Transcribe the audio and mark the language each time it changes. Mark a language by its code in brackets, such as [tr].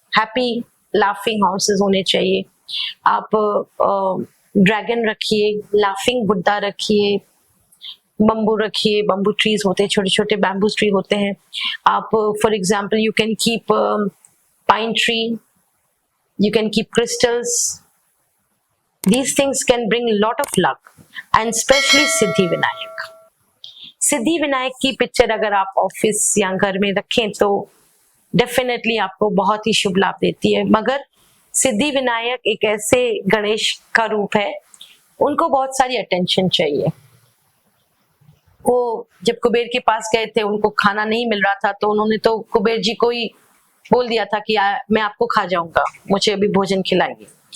[hi] Happy laughing horses होने चाहिए। आप ड्रैगन रखिए, लाफिंग बुद्धा रखिए, बम्बू रखिए, बम्बू ट्रीज होते हैं, छोटे छोटे बैम्बू ट्री होते हैं। [en] आप for example you can keep pine tree, you can keep crystals. These things can bring a lot of luck, and especially Siddhi Vinayak. [hi] Siddhi Vinayak की पिक्चर अगर आप ऑफिस या घर में रखें तो डेफिनेटली आपको बहुत ही शुभ लाभ देती है। मगर सिद्धि विनायक एक ऐसे गणेश का रूप है, उनको बहुत सारी अटेंशन चाहिए। वो जब कुबेर के पास गए थे, उनको खाना नहीं मिल रहा था, तो उन्होंने तो कुबेर जी को ही बोल दिया था कि मैं आपको खा जाऊंगा, मुझे अभी भोजन खिलाइए।